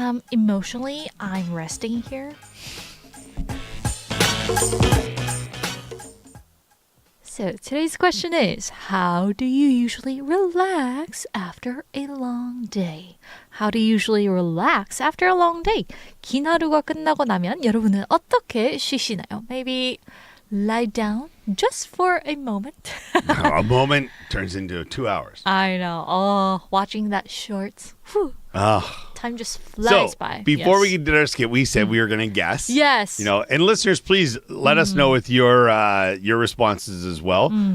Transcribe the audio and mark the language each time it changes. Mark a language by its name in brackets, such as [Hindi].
[English] Emotionally, I'm resting here. So today's question is, how do you usually relax after a long day? How do you usually relax after a long day? [Korean] 긴 하루가 끝나고 나면 여러분은 어떻게 쉬시나요? [English] Maybe lie down just for a moment. A moment turns into 2 hours. I know. Oh, watching that shorts. Whew. Time just flies So, by. before Yes. we did our skit, we said we were going to guess. Yes. You know, and listeners, please let us know with your responses as well.